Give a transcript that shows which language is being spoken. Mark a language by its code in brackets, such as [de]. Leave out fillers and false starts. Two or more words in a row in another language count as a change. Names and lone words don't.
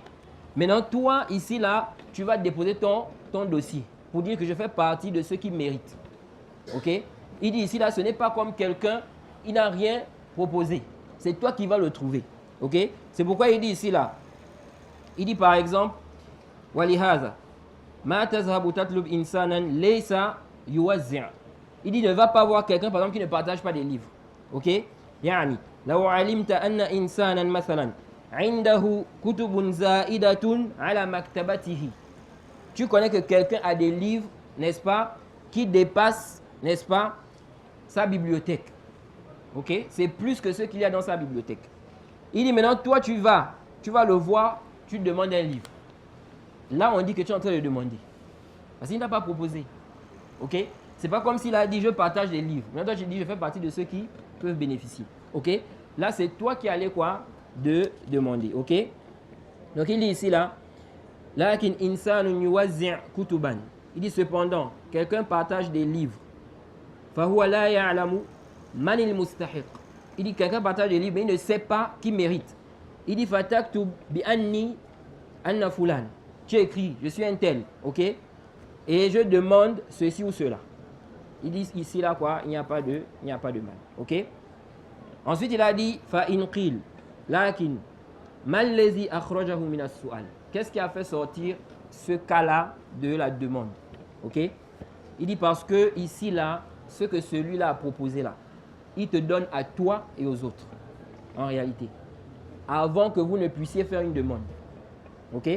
[fr] Maintenant toi ici là, tu vas déposer ton dossier pour dire que je fais partie de ceux qui méritent. Ok? Il dit ici là, ce n'est pas comme quelqu'un, il n'a rien proposé. C'est toi qui vas le trouver. Ok? C'est pourquoi il dit ici là. Il dit par exemple, [ar] ولهذا ما تذهب تطلب إنسانا ليس يوزع'. [fr] Il dit ne va pas voir quelqu'un par exemple qui ne partage pas des livres. Ok? [ar] Yani, لو علمت أن إنسانا مثلا عنده كتب زائدة على مكتبته. [fr] Tu connais que quelqu'un a des livres, n'est-ce pas, qui dépassent, n'est-ce pas, sa bibliothèque. Ok? C'est plus que ce qu'il y a dans sa bibliothèque. Il dit maintenant, toi tu vas le voir, tu demandes un livre. Là, on dit que tu es en train de demander. Parce qu'il n'a pas proposé. Ok? C'est pas comme s'il a dit je partage des livres. Maintenant, toi tu dis je fais partie de ceux qui peuvent bénéficier. Ok? Là, c'est toi qui allais quoi? De demander. Ok? Donc, il dit ici là. [ar] لكن إنسان يوزع كتبا. [fr] Il dit cependant, quelqu'un partage des livres. [ar] فهو لا يعلم من المستحق. [fr] Il dit quelqu'un partage des livres, mais il ne sait pas qui mérite. Il dit [ar] فتكتب بأني أنا فلان. [fr] Tu écris, je suis un tel. Ok? Et je demande ceci ou cela. Il dit ici là quoi? Il n'y a pas de mal. Ok? Ensuite, il a dit [ar] فإن قيل لكن ما الذي أخرجه من السؤال. [fr] Qu'est-ce qui a fait sortir ce cas-là de la demande? Ok? Il dit parce que ici là, ce que celui-là a proposé là, il te donne à toi et aux autres. En réalité, avant que vous ne puissiez faire une demande. Ok?